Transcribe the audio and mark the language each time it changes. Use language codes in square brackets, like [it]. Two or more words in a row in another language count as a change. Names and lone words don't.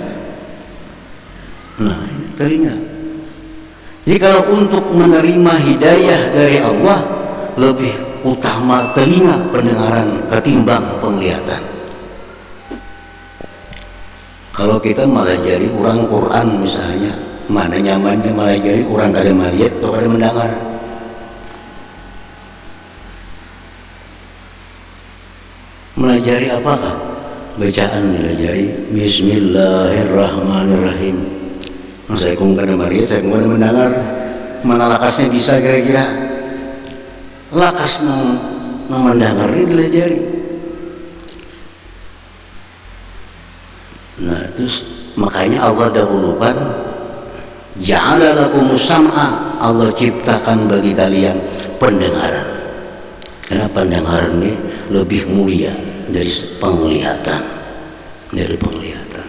[id] Nah, ini telinga. Jadi kalau untuk menerima hidayah dari Allah, lebih utama telinga pendengaran ketimbang penglihatan. Kalau kita malah jadi orang Quran misalnya, [bjn] mana nyamannya malah jadi orang kada melihat atau kada mendengar. Melajari apakah? Bacaan melajari Bismillahirrahmanirrahim. Saya kung kada melihat, saya kung kada mendengar. Mana lakasnya bisa kira-kira? Lakas mendengar ini dilajari. [id] Nah terus makanya Allah dahulukan [ar] جعل لكم السمع, [id] Allah ciptakan bagi kalian pendengaran. Karena pendengaran ini lebih mulia dari penglihatan,